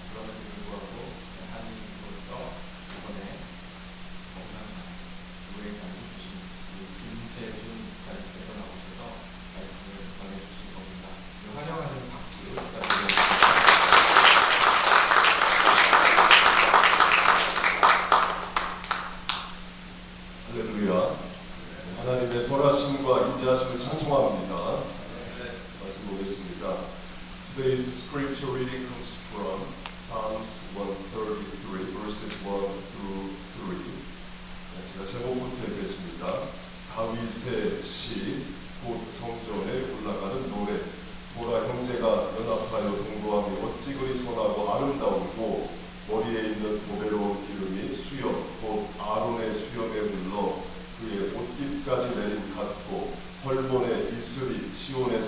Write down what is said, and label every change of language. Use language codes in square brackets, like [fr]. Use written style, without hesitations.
[ko] 그럼에도 불구하고 한인으로서 이번에 너무나 교회장이 주신 김재준 목사님께서 나오셔서 말씀을 전해주신 겁니다. 환영하는 박수 부탁드립니다. 할렐루야. 하나님의 선하심과 인자하심을 찬송합니다. 말씀 보겠습니다. [en] Today's scripture reading comes from Psalms 133 verses 1 through 3. [ko] 제가 제목부터 읽겠습니다. 다윗의 시, 곧 성전에 올라가는 노래. 보라, 형제가 연합하여 동거함이 어찌 그리 선하고 아름다우고 머리에 있는 보배로운 기름이 수염 곧 아론의 수염에 흘러 그의 옷깃까지 내림 같고 헐몬의 이슬이 시온의